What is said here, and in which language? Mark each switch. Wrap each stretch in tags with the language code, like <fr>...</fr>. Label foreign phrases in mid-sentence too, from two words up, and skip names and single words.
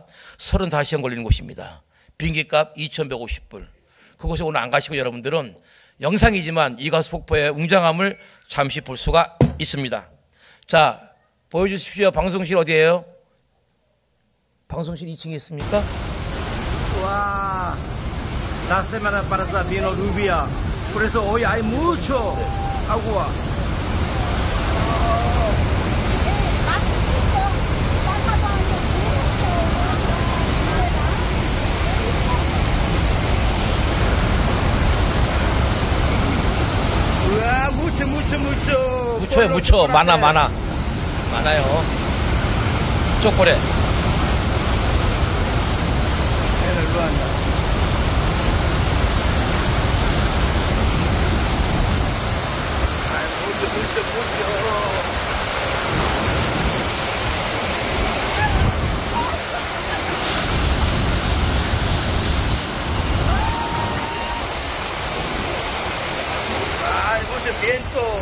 <ko>35시간 걸리는 곳입니다. 비행기값 2,150불. 그곳에 오늘 안 가시고 여러분들은 영상이지만 이과수 폭포의 웅장함을 잠시 볼 수가 있습니다. 자, 보여주십시오. 방송실 어디예요? 방송실 2층에 있습니까?</ko> <es>Wah, la semana pasada vino lluvia, por eso hoy hay mucho agua. Wah, mucho.</es> <ko>무초에 무초. 많아요. 초콜릿.</ko> <es>Mucho. Ay, mucho viento.</es>